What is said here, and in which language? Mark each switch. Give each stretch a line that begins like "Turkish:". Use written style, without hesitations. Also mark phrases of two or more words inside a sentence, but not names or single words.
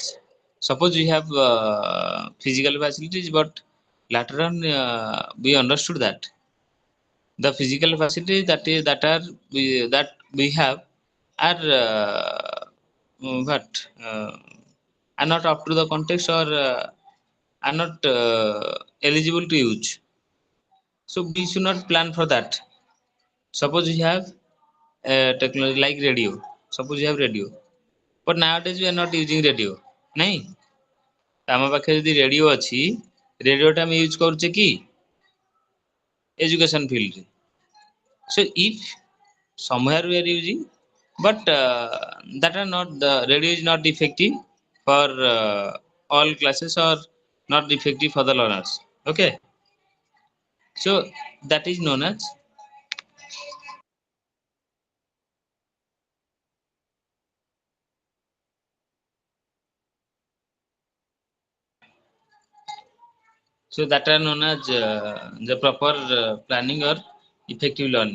English: Suppose we have physical facilities, but later on we understood that the physical facilities that we have are what are not up to the context, or are not eligible to use. So we should not plan for that. Suppose we have technology like radio. Suppose you have radio, but nowadays we are not using radio.
Odia: ନାଇଁ ଆମ ପାଖରେ ଯଦି ରେଡ଼ିଓ ଅଛି, ରେଡ଼ିଓଟା ଆମେ ୟୁଜ୍ କରୁଛେ କି
English: education field. So if somewhere we are using, but that are not the radio is not effective for all classes, or not effective for the learners. Okay, so that is known as the proper planning or effective learning.